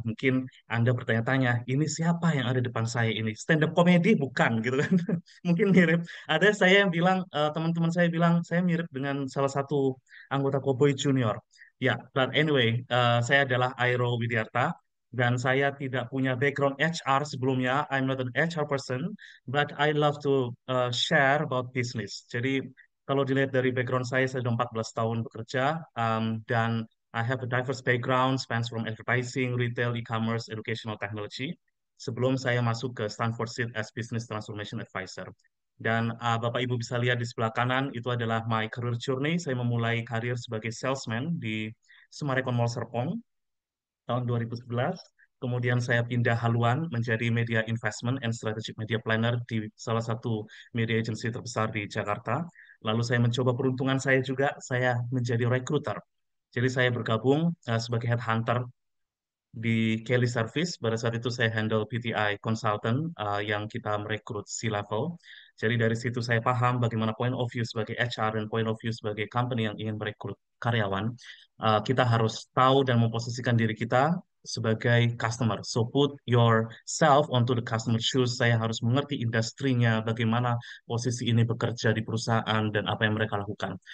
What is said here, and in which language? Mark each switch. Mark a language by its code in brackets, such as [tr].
[id] Mungkin anda bertanya-tanya, ini siapa yang ada depan saya ini? Stand up comedy bukan gitu kan? Mungkin mirip. Ada saya yang bilang, teman-teman saya bilang saya mirip dengan salah satu anggota Cowboy Junior. Ya, [en] but anyway, [id] saya adalah Airo Widiarta dan saya tidak punya background HR sebelumnya. [en] I'm not an HR person, but I love to share about business. [id] Jadi kalau dilihat dari background saya sudah 14 tahun bekerja dan [en] I have a diverse background, spans from advertising, retail, e-commerce, educational technology. [id] Sebelum saya masuk ke Stanford Seed as Business Transformation Advisor. Dan Bapak Ibu bisa lihat di sebelah kanan, itu adalah [en] my career journey. [id] Saya memulai karir sebagai salesman di Summarecon Mall Serpong tahun 2011. Kemudian saya pindah haluan menjadi media investment and strategic media planner di salah satu media agency terbesar di Jakarta. Lalu saya mencoba peruntungan saya juga, saya menjadi recruiter. Jadi saya bergabung sebagai headhunter di Kelly Service. Pada saat itu saya handle PTI consultant yang kita merekrut C-level. Jadi dari situ saya paham bagaimana point of view sebagai HR dan point of view sebagai company yang ingin merekrut karyawan. Kita harus tahu dan memposisikan diri kita sebagai customer. [en] So put yourself onto the customer shoes. [id] Saya harus mengerti industrinya, bagaimana posisi ini bekerja di perusahaan dan apa yang mereka lakukan.